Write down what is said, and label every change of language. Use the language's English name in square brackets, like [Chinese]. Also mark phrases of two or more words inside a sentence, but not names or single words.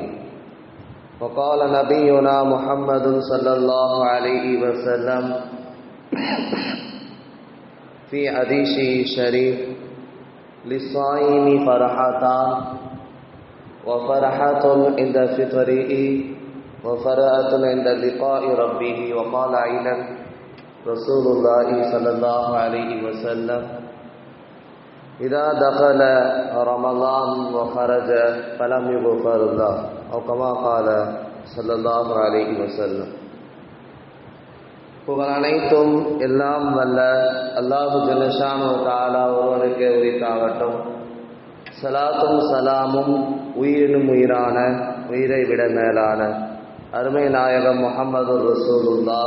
[Arabic] وقال نبينا محمد صلى الله عليه وسلم في حديثه الشريف: للصائم فرحتان، وفرحة عند فطره وفرحة عند لقاء ربه. وقال أيضا رسول الله صلى الله عليه وسلم: إذا دخل رمضان وخرج فلم يغفر الله، أو كما قال صلى الله عليه وسلم. [Tamil] புகழ் அனைத்தும் எல்லாம் வல்ல [Arabic] الله جل شأنه تعالى [Tamil] ஒருவனுக்கு உரித்தாகட்டும். ஸலாத்தும் சலாமும் உயிரினும் உயிரான, உயிரை விட மேலான அருமை நாயகம் முஹம்மது ரசூலுல்லாஹ்